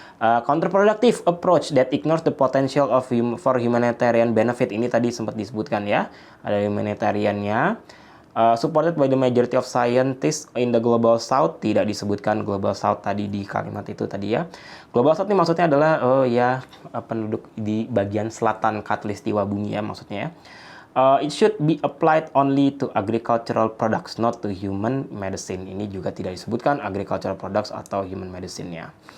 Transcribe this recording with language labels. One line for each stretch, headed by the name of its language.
English: Counterproductive approach that ignores the potential for humanitarian benefit,
Indonesian: ini tadi sempat disebutkan ya, ada humanitariannya.
English: Supported by the majority of scientists in the global south,
Indonesian: tidak disebutkan global south tadi di kalimat itu tadi ya. Global south ini maksudnya adalah penduduk di bagian selatan khatulistiwa bumi ya maksudnya ya.
English: It should be applied only to agricultural products, not to human medicine.
Indonesian: Ini juga tidak disebutkan agricultural products atau human medicine-nya.